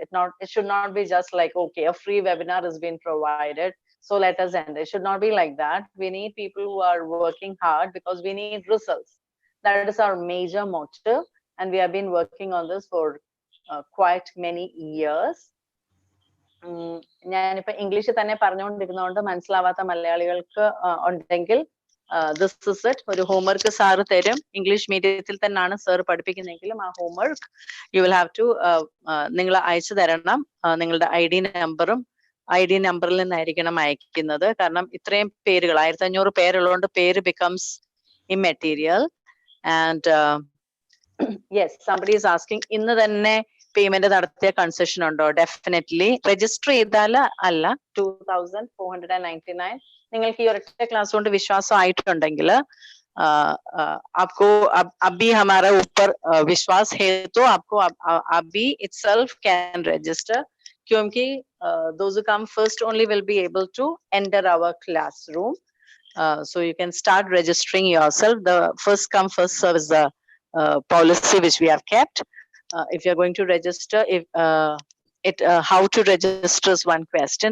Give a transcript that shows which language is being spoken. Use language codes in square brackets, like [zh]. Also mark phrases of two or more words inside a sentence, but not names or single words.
[en] It should not be just like, okay, a free webinar has been provided, so let us end. It should not be like that. We need people who are working hard, because we need results. That is our major motto, and we have been working on this for quite many years. [ml] ഞാനിപ്പോ ഇംഗ്ലീഷിൽ തന്നെ പറഞ്ഞുകൊണ്ടിരുന്നതുകൊണ്ട് മനസ്സിലാവാത്ത മലയാളികൾക്ക് ഉണ്ടെങ്കിൽ [en] this is it. [ml] ഒരു ഹോംവർക്ക് സാറ് തരും. ഇംഗ്ലീഷ് മീഡിയത്തിൽ തന്നെയാണ് സാർ പഠിപ്പിക്കുന്നതെങ്കിലും ആ ഹോംവർക്ക് [en] you will have to [ml] നിങ്ങൾ അയച്ചു തരണം. നിങ്ങളുടെ ID നമ്പറിൽ നിന്നായിരിക്കണം അയക്കുന്നത്. കാരണം ഇത്രയും പേരുകൾ 1,500 പേരുള്ളതുകൊണ്ട് പേര് [en] becomes immaterial. and yes, somebody is asking, [ml] ഇന്ന് തന്നെ പേയ്മെന്റ് നടത്തിയ കൺസെഷൻ ഉണ്ടോ? ഡെഫിനറ്റ്ലി. രജിസ്റ്റർ ചെയ്താൽ അല്ല, 2,499. നിങ്ങൾക്ക് ഈ ഒരൊറ്റ ക്ലാസ് കൊണ്ട് വിശ്വാസം ആയിട്ടുണ്ടെങ്കിൽ [hi] आपको अभी हमारा ऊपर विश्वास है तो आपको अभी [en] itself can register, क्योंकि those who come first only will be able to enter our classroom. So you can start registering yourself. The first come first serve is the policy which we have kept. If you're going to register, if how to register is one question.